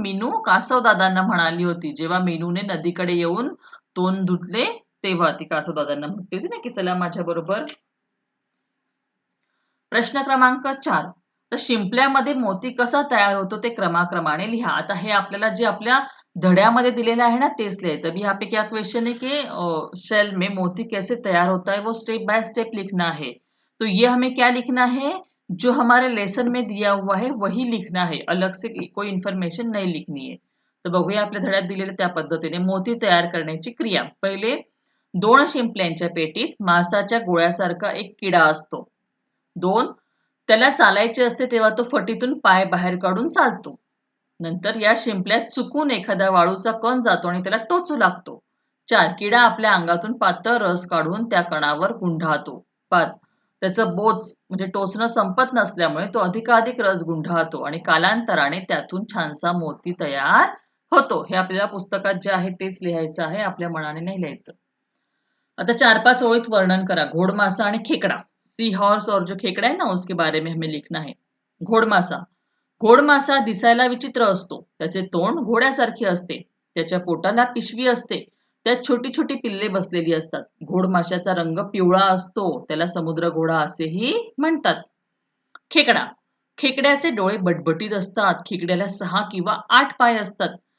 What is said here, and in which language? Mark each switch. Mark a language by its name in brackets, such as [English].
[Marathi] मीनू कासव दादांना म्हणाली होती. जेव्हा मीनूने नदीकडे येऊन तोंड धुतले तेव्हा ती कासव दादांना म्हटली होती ना की चला माझ्या बरोबर. प्रश्न क्रमांक 4, तर शिंपल्यामध्ये मोती कसा तयार होतो ते क्रमाक्रमाने लिहा. आता हे आपल्याला जे आपल्या धड्यामध्ये दिलेलं है ना तेच लिहायचं. [Hindi] अभी यहाँ पे क्या क्वेश्चन है कि शेल में मोती कैसे तैयार होता है वो स्टेप बाय स्टेप लिखना है. तो ये हमें क्या लिखना है, जो हमारे लेसन में दिया हुआ है वही लिखना है, अलग से कोई इन्फॉर्मेशन नहीं लिखनी है. [Marathi] तर बघूया आपल्या धड्यात दिलेल्या त्या पद्धतीने मोती तयार करण्याची क्रिया. पहिले, 2 शिंपल्यांच्या पेटीत मासाच्या गोळ्यासारखा एक किडा असतो. 2, त्याला चालायचे असते तेव्हा तो फटीतून पाय बाहेर काढून चालतो. नंतर या शिंपल्यात चुकून एखादा वाळूचा कण जातो आणि त्याला टोचू लागतो. 4, किडा आपल्या अंगातून पातळ रस काढून त्या कणावर गुंढाळतो. 5, त्याचं बोच म्हणजे टोचणं संपत नसल्यामुळे तो अधिकाधिक रस गुंढाळतो आणि कालांतराने त्यातून छानसा मोती तयार होतो. हे आपल्याला पुस्तकात जे आहे तेच लिहायचं आहे, आपल्या मनाने नाही लिहायचं. आता 4-5 ओळीत वर्णन करा. घोडमासा आणि खेकडा. [Hindi] सी हॉर्स और जो खेकड़ा है ना उसके बारे में हमें लिखना है. [Marathi] घोडमासा. घोडमासा दिसायला विचित्र असतो. त्याचे तोंड घोड्यासारखे असते. त्याच्या पोटाला पिशवी असते. त्यात छोटी छोटी पिल्ले बसलेली असतात. घोडमाशाचा रंग पिवळा असतो. त्याला समुद्र घोडा असेही म्हणतात. खेकडा. खेकड्याचे डोळे बटबटीत असतात. खेकड्याला 6 किंवा 8 पाय असतात.